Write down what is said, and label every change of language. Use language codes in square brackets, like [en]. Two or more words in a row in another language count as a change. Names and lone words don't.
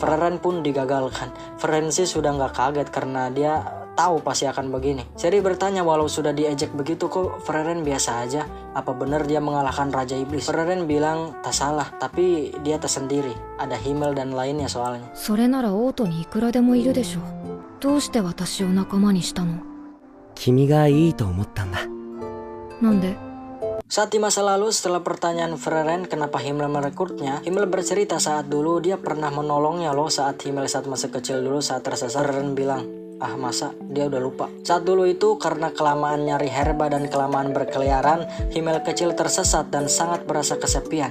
[id] Freren pun digagalkan. Freren sih sudah nggak kaget karena dia tahu pasti akan begini. Seri bertanya walau sudah diejek begitu kok Freren biasa aja. Apa benar dia mengalahkan Raja Iblis? Freren bilang tak salah, tapi dia tersendiri. Ada Himmel dan lainnya soalnya. [ja] それならオートにいくらでもいるでしょ。どうして私を仲間にしたの？君がいいと思ったんだ。なんで？ [id] Saat di masa lalu setelah pertanyaan Freren kenapa Himmel merekrutnya, Himmel bercerita saat dulu dia pernah menolongnya loh saat Himmel saat masa kecil dulu saat tersesat. Freren bilang, ah masa dia udah lupa. Saat dulu itu karena kelamaan nyari herba dan kelamaan berkeliaran, Himmel kecil tersesat dan sangat merasa kesepian.